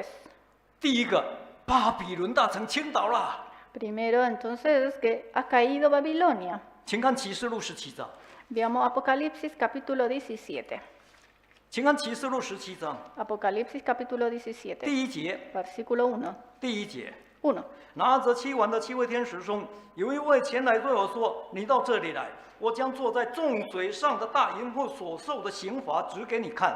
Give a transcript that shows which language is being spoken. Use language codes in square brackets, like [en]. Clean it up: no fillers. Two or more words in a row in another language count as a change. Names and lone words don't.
[zh] 第一个，巴比伦大城倾倒了。 [es] Primero, entonces, que ha caído Babilonia. [zh] 请看启示录17章， [es] Veamos Apocalipsis capítulo 17. [zh] 请看启示录17章 [es] Apocalipsis capítulo 17, [zh] 第1节， [es] versículo 1. [zh] 第1节。 [es] 1. [zh] 拿着7碗的7位天使中，有一位前来对我说：“你到这里来，我将坐在众水上的大淫妇所受的刑罚指给你看。”